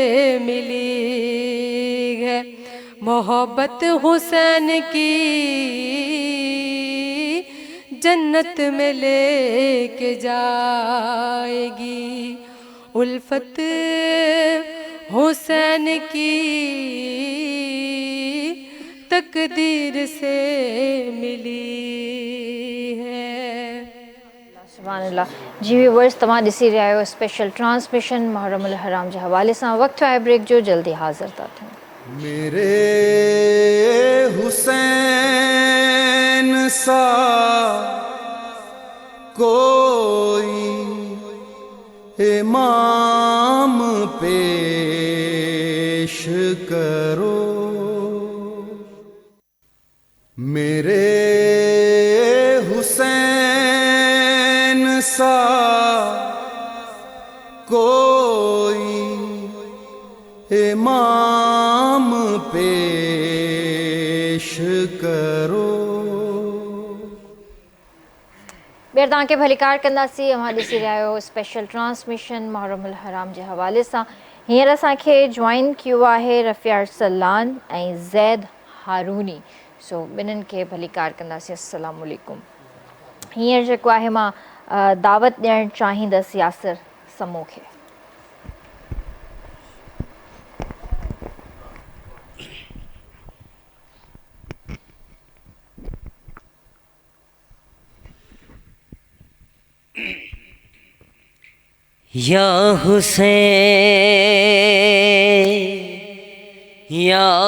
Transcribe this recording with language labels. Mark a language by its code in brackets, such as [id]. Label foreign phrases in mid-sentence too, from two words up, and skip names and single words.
[ur] ملی ہے، محبت حسین کی جنت میں لے کے جائے گی، الفت حسین کی تقدیر سے ملی ہے۔ سبحان اللہ۔ جی ویورز [sd] تمام ॾिसी रहिया आहियो स्पेशल ट्रांसमिशन मुहर्रम अल हराम जे हवाले सां। वक़्तु आहे ब्रेक जो, जल्दी हाज़िर था थियूं। [ur] میرے حسین سا کوئی امام پیش کرو، میرے حسین سا کوئی امام پیش کرو. [sd] ॿीहर तव्हांखे भलीकार कंदासीं। अवां ॾिसी रहिया आहियो स्पेशल ट्रांसमिशन मुहर्रम अल हराम जे हवाले सां। हींअर असांखे जॉइन कयो आहे रफ़िया अरसलान ऐं ज़ैद हारूनी। सो ॿिन्हिनि खे भलीकार कंदासीं। [ar] السلام عليكم. [sd] हींअर जेको आहे मां दावत ॾियणु चाहींदसि यासिर समूह खे। [ur] یا حسین یا